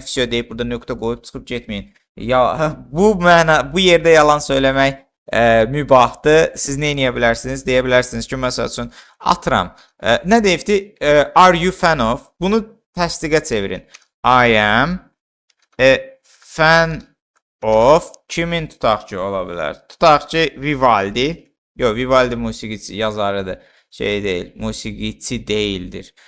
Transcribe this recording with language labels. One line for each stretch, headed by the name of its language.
Azerbaijani: Fisyo deyib burada nöqtə qoyub çıxıb getməyin. Ya bu yerdə yalan söyləmək mübahdır. Siz nə edə bilərsiniz? Deyə bilərsiniz ki, məsəl üçün atıram. Nə deyibdi?
English: Are you fan of?
Azerbaijani: Bunu təsdiqə çevirin.
English: I am a fan of.
Azerbaijani: Kimin tutaq ki ola bilər? Tutaq ki Vivaldi. Yox, Vivaldi musiqiçi yazarıdır. Şey deyil, musiqiçi deyildir.